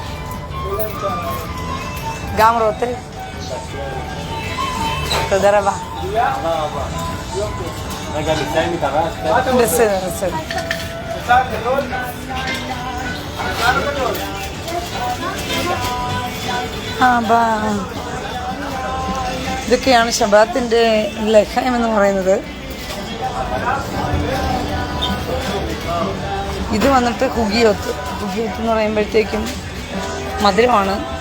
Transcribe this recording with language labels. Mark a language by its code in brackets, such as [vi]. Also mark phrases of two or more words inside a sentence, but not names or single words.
[he] גם רוטה. תודה רבה. רגע, נסיים את הרעש. בסדר, בסדר. [ml] ഇതൊക്കെയാണ് ശബാത്തിൻ്റെ ലഹയം എന്ന് പറയുന്നത്. ഇത് വന്നിട്ട് ഹുഗിയോത്ത് എന്ന് പറയുമ്പോഴത്തേക്കും മധുരമാണ്.